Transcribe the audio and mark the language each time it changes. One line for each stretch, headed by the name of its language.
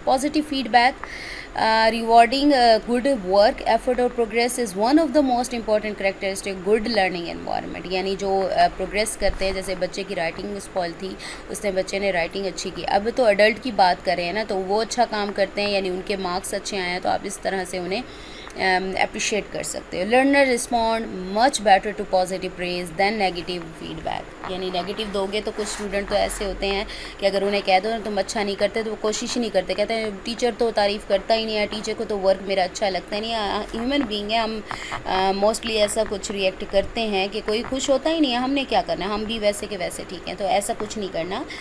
English: Positive feedback, rewarding good work effort اور progress is one of the most important characteristic good learning environment.
Urdu: یعنی جو progress کرتے ہیں, جیسے بچے کی رائٹنگ اسپوائل تھی, اس نے بچے نے رائٹنگ اچھی کی. اب تو اڈلٹ کی بات کریں نا, تو وہ اچھا کام کرتے ہیں, یعنی ان کے مارکس اچھے آئے ہیں, تو آپ اس طرح سے انہیں اپریشیٹ کر سکتے ہو.
English: Learner respond much better to positive praise than negative feedback.
Urdu: یعنی نیگیٹیو دو گے تو کچھ اسٹوڈنٹ تو ایسے ہوتے ہیں کہ اگر انہیں کہہ دو نا تم اچھا نہیں کرتے تو وہ کوشش ہی نہیں کرتے, کہتے ہیں ٹیچر تو تعریف کرتا ہی نہیں ہے, ٹیچر کو تو ورک میرا اچھا لگتا ہی نہیں ہے. ہیومن بینگ ہے ہم, موسٹلی ایسا کچھ ریئیکٹ کرتے ہیں کہ کوئی خوش ہوتا ہی نہیں ہے, ہم نے کیا کرنا ہے, ہم بھی ویسے کہ ویسے ٹھیک ہیں, تو ایسا کچھ نہیں کرنا.